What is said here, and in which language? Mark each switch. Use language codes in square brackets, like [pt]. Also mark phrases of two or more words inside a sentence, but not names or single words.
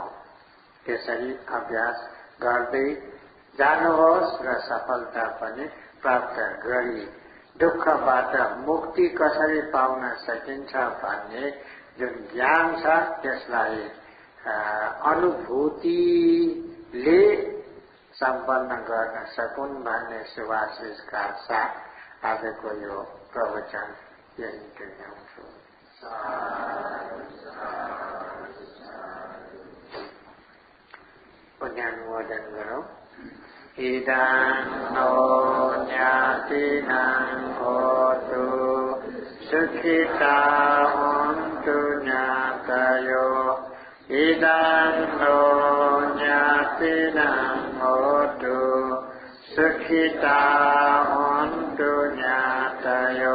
[ne] त्यसरी अभ्यास गर्दै जानुहोस् र सफलता पनि प्राप्त गरी दुःखबाट मुक्ति कसरी पाउन सकिन्छ भन्ने जुन ज्ञान छ त्यसलाई अनुभूतिले सम्पन्न गर्न सकुन् भन्ने शुभाशिषका साथ आजको यो प्रवचन यही टुङ्ग्याउँछु। पुण्यानुमोदन गरौँ। [pi] इदानो ज्ञातिनां होतु सुखिता होन्तु ज्ञातयो। इदानो ज्ञातिनां होतु सुखिता होन्तु ज्ञातयो।